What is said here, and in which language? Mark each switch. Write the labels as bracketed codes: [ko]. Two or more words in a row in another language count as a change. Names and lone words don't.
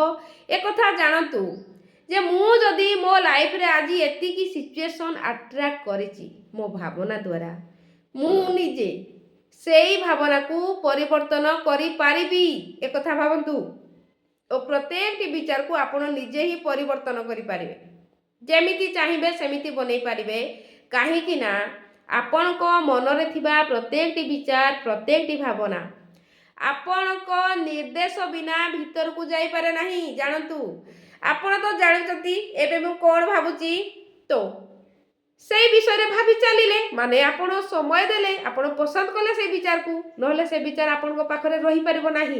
[or] ଏକ କଥା ଜାଣନ୍ତୁ ଯେ ମୁଁ ଯଦି ମୋ ଲାଇଫ ରେ ଆଜି ଏତିକି ସିଚୁଏସନ ଆଟ୍ରାକ୍ଟ କରିଛି ମୋ ଭାବନା ଦ୍ୱାରା, ମୁଁ ନିଜେ ସେଇ ଭାବନାକୁ ପରିବର୍ତ୍ତନ କରି ପାରିବି। ଏକ କଥା ଭାବନ୍ତୁ ଆଉ ପ୍ରତ୍ୟେକଟି ବିଚାରକୁ ଆପଣ ନିଜେ ହିଁ ପରିବର୍ତ୍ତନ କରି ପାରିବେ, ଯେମିତି ଚାହିଁବେ ସେମିତି ବନେଇ ପାରିବେ। କାହିଁକି ନା ଆପଣଙ୍କ ମନରେ ଥିବା ପ୍ରତ୍ୟେକଟି ବିଚାର ପ୍ରତ୍ୟେକଟି ଭାବନା ଆପଣଙ୍କ ନିର୍ଦ୍ଦେଶ ବିନା ଭିତରକୁ ଯାଇପାରେ ନାହିଁ। ଜାଣନ୍ତୁ, ଆପଣ ତ ଜାଣୁଛନ୍ତି ଏବେ ମୁଁ କ'ଣ ଭାବୁଛି, ତ ସେଇ ବିଷୟରେ ଭାବି ଚାଲିଲେ ମାନେ ଆପଣ ସମୟ ଦେଲେ, ଆପଣ ପସନ୍ଦ କଲେ ସେଇ ବିଚାରକୁ, ନହେଲେ ସେ ବିଚାର ଆପଣଙ୍କ ପାଖରେ ରହିପାରିବ ନାହିଁ।